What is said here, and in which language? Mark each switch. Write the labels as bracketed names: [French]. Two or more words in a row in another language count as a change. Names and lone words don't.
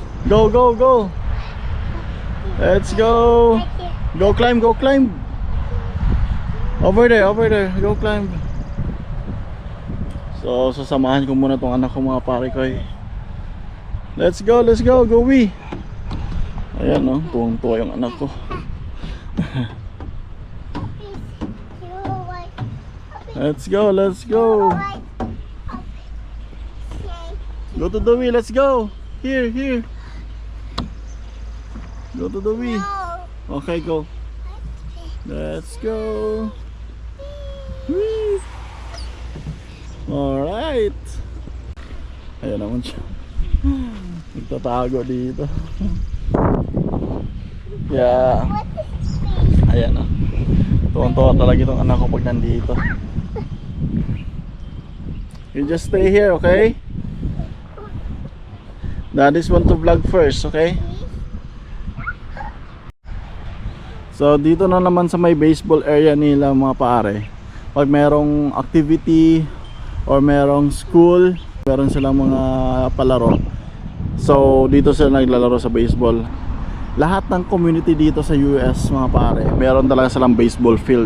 [English] Go, go, go. Let's go. Go climb, go climb. Over there, go climb. So, [Filipino] sasamahan ko muna tong anak ko mga pare ko eh. [English] Let's go, go we. [Filipino] Ayan no, tuwang-tuwa yung anak ko. [English] Let's go. Go to the wheel, let's go. Here. Go to the wheel. Okay, go. Let's go. Whee! Alright. [Filipino] Ayan naman siya. Nagtatago dito. Yeah. Ayan o. Tuwang-tuwa talaga itong anak ko pag nandito. [English] You just stay here, okay? Daddy's want to vlog first, okay? [Filipino] So dito na naman sa may [English] baseball area [Filipino] nila mga pare. Pag merong activity or merong school, meron silang mga palaro. So dito sila naglalaro sa baseball. Lahat ng community dito sa US mga pare, meron talaga silang [English] baseball field.